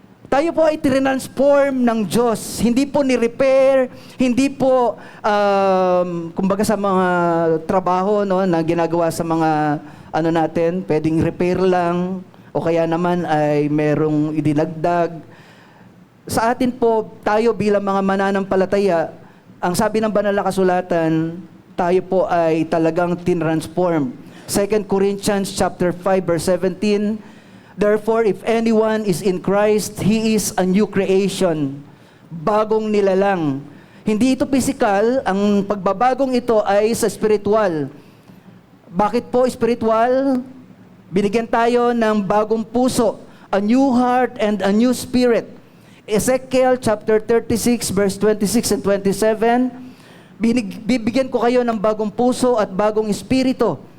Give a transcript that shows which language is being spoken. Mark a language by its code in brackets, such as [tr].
[tl] Tayo po ay transform ng Diyos. Hindi po ni-repair, hindi po, kumbaga sa mga trabaho no, na ginagawa sa mga natin, pwedeng repair lang, o kaya naman ay merong idinagdag. Sa atin po, tayo bilang mga mananampalataya, ang sabi ng banal na kasulatan, tayo po ay talagang tinransform. [en] 2 Corinthians chapter 5 verse 17, therefore, if anyone is in Christ, he is a new creation. [tl] Bagong nilalang. Hindi ito physical, ang pagbabagong ito ay sa spiritual. Bakit po spiritual? Binigyan tayo ng bagong puso, [en] a new heart and a new spirit. [tl] Ezekiel chapter 36 verse 26 and 27, bibigyan ko kayo ng bagong puso at bagong espiritu.